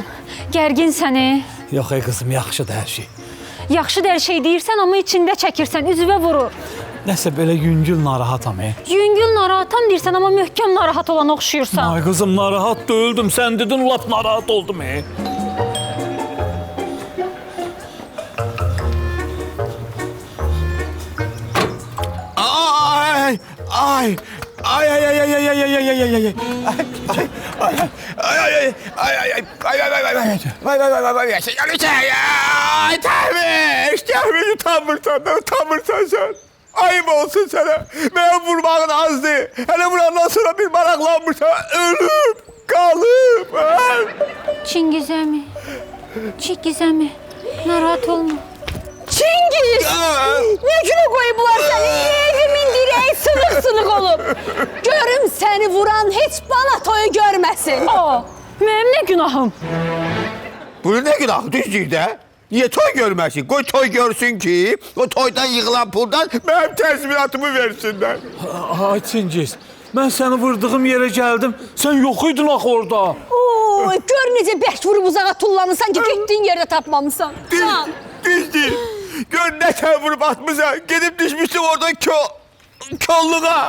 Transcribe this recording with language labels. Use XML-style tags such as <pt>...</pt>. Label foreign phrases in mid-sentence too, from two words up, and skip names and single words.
<az>Gərgin səni. Yox ey qızım, yaxşıdır hər şey. Yaxşı da hər şey deyirsən, amma içində çəkirsən, üzvə vurur. Nəsə belə yüngül narahatam. Yüngül narahatam deyirsən, amma möhkəm narahat olan oxşuyursan. Ay qızım, narahat deyildim. Sən dedin, lap narahat oldum. Ay, ay, ay, ay, ay, ay, ay, ay, ay, ay, ay, ay, ay, ay, utanmırsan sen.</az> <tr>Ayıp olsun sana. Ben vurmağın azdı. Hele vurandan sonra bir maraklanmışsan ölüp kalıp.</tr> <az>Çingiz əmi, narahat olma.</az> <tr>Çingiz! Ne güne koyublar seni? Evimin direği sınık olup. Görüm seni vuran hiç bana toyu görmesin.</tr> <az>Aa, mənim nə günahım?</az> <tr>Bunun ne günahı düzdür de? Niye toy görmesin? Koy toy görsün ki o toydan yığılan puldan benim tezminatımı versinler.</tr> <az>Ay Çingiz, mən səni vurduğum yerə gəldim. Sən yox idin axı orada. Oo, gör necə bərk vurub uzağa tullanırsan ki getdiyin yerde tapmamışsan. Düzdür.</az> <tr>Gör ne sen vurup atmışsan. Gidip düşmüşsün oradan kolluğa.</tr>